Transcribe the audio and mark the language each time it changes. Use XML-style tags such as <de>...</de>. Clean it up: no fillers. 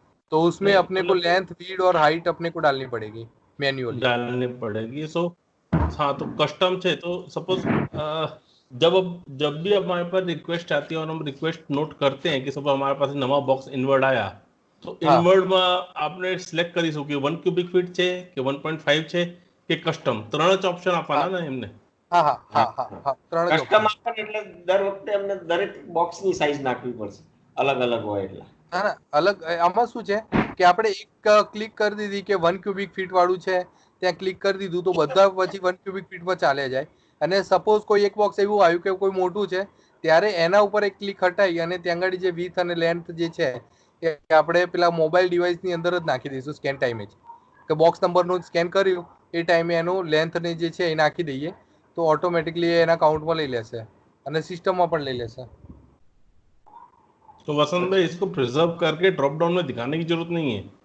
<hi>तो उसमें नहीं अपने को मतलब लेंथ, विड्थ और हाइट अपने को डालनी पड़ेगी मैन्युअली। डालनी पड़ेगी। सो हाँ, तो कस्टम છે तो सपोज जब भी हमारे पास रिक्वेस्ट आती है और हम रिक्वेस्ट नोट करते हैं कि सपोज हमारे पास नवा बॉक्स इनवर्ड आया, तो हाँ इनवर्ड में आपने</hi> <gu>સિલેક્ટ કરી શું કે 1 ક્યુબિક ફીટ છે કે 1.5 છે કે કસ્ટમ, ત્રણ જ ઓપ્શન આપવાના</gu> <hi>हाँ</hi> <gu>ને એમને?</gu> <hi>हाँ हाँ</hi> <gu>હા,</gu> <hi>हाँ हाँ हाँ</hi> <gu>ત્રણ જ આપે એટલે દર વખતે અમને દરેક બોક્સની સાઈઝ નાખવી પડશે, અલગ અલગ હોય એટલે. ના ના, અલગ આમાં શું છે કે આપણે એક ક્લિક કરી દીધી કે 1 ક્યુબિક ફીટ વાળું છે, ત્યાં ક્લિક કરી દીધું તો બધા પછી 1 ક્યુબિક ફીટમાં ચાલે જાય। અને સપોઝ કોઈ એક બોક્સ એવું આવ્યું કે કોઈ મોટું છે, ત્યારે એના ઉપર એક ક્લિક હટાવી અને ત્યાં આગળ જે વિથ અને લેન્થ જે છે એ આપણે પેલા મોબાઈલ ડિવાઇસની અંદર જ નાખી દઈશું સ્કેન ટાઈમે જ, કે બોક્સ નંબરનું સ્કેન કર્યું એ ટાઈમે એનું લેન્થ ને જે છે એ નાખી દઈએ તો ઓટોમેટિકલી એના કાઉન્ટમાં લઈ લેશે અને સિસ્ટમમાં પણ લઈ લેશે।</gu> <hi>तो वसंत भाई, इसको प्रिजर्व करके ड्रॉप डाउन में दिखाने की जरूरत नहीं है,</hi>